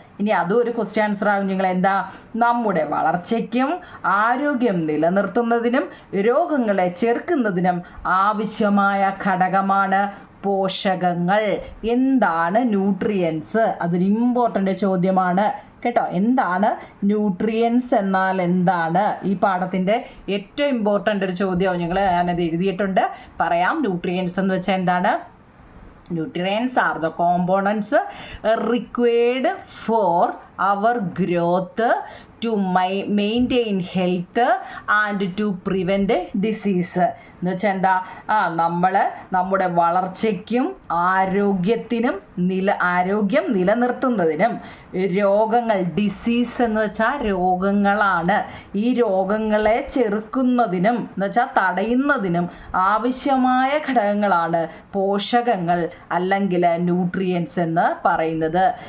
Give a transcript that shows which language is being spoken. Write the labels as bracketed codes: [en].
[ml] ഇനി അതും ഒരു ക്വസ്റ്റ്യൻ ആൻസർ ആകും നിങ്ങൾ. എന്താ? നമ്മുടെ വളർച്ചയ്ക്കും ആരോഗ്യം നിലനിർത്തുന്നതിനും രോഗങ്ങളെ ചെറുക്കുന്നതിനും ആവശ്യമായ ഘടകമാണ് പോഷകങ്ങൾ. എന്താണ് ന്യൂട്രിയൻസ്? അതൊരു ഇമ്പോർട്ടൻ്റ് ചോദ്യമാണ് കേട്ടോ. എന്താണ് ന്യൂട്രിയൻസ് എന്നാൽ എന്താണ്? ഈ പാഠത്തിൻ്റെ ഏറ്റവും ഇമ്പോർട്ടൻ്റ് ഒരു ചോദ്യമാണ് നിങ്ങൾ. ഞാനത് എഴുതിയിട്ടുണ്ട്, പറയാം. ന്യൂട്രിയൻസ് എന്ന് വെച്ചാൽ എന്താണ്? [en] Nutrients are the components required for our growth to maintain health and to prevent disease. [ml] എന്ന് വെച്ചാൽ എന്താ, നമ്മൾ നമ്മുടെ വളർച്ചയ്ക്കും ആരോഗ്യം നിലനിർത്തുന്നതിനും രോഗങ്ങൾ, ഡിസീസ് എന്ന് വെച്ചാൽ രോഗങ്ങളാണ്, ഈ രോഗങ്ങളെ ചെറുക്കുന്നതിനും എന്ന് വെച്ചാൽ തടയുന്നതിനും ആവശ്യമായ ഘടകങ്ങളാണ് പോഷകങ്ങൾ അല്ലെങ്കിൽ ന്യൂട്രിയൻസ് എന്ന് പറയുന്നത്.